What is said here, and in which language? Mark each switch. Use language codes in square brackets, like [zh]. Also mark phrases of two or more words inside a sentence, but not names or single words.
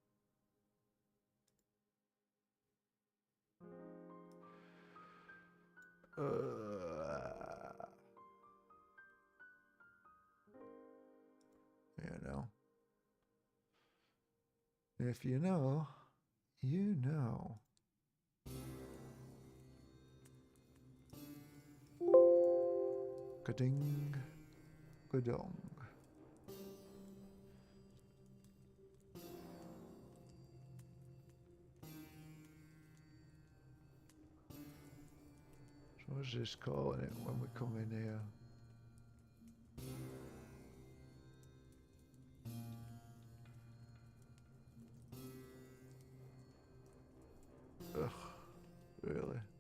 [en] You know. If you know, you know. Ka-ding, ka-dong. So what's this calling it when we come in here? Ugh, really?